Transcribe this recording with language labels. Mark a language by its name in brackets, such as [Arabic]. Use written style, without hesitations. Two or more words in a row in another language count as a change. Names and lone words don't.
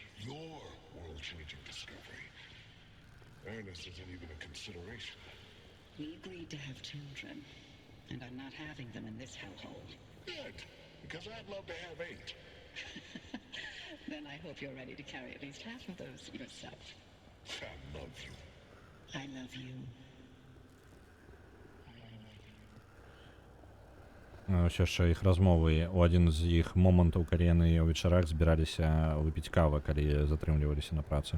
[English] Your world-changing discovery. Ernest isn't even a consideration. We agreed to have children, and I'm not having them in this hellhole. Good, because I'd love to have 8. Then I hope you're ready to carry at least half of those yourself. I love you. I love you. [Belarusian] Ось яшчэ іх размовы. У адзін з іх момантаў, калі яны ў вечарах збіраліся выпіць кавы, калі затрымліваліся на працы.